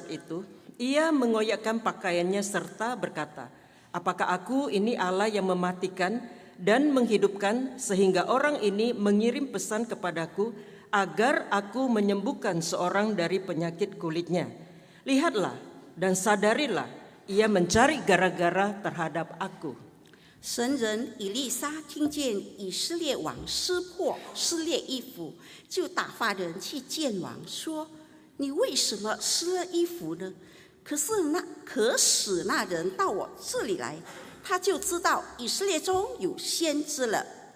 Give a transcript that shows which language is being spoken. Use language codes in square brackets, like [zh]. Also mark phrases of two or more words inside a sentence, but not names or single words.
[id] itu, ia mengoyakkan pakaiannya serta berkata, "Apakah aku ini Allah yang mematikan dan menghidupkan sehingga orang ini mengirim pesan kepadaku agar aku menyembuhkan seorang dari penyakit kulitnya? Lihatlah dan sadarilah, ia mencari gara-gara terhadap aku." [zh] 神人以利沙听见以色列王撕破撕裂衣服，就打发人去见王，说：“你为什么撕了衣服呢？” 可使那人到我这里来，他就知道以色列中有先知了。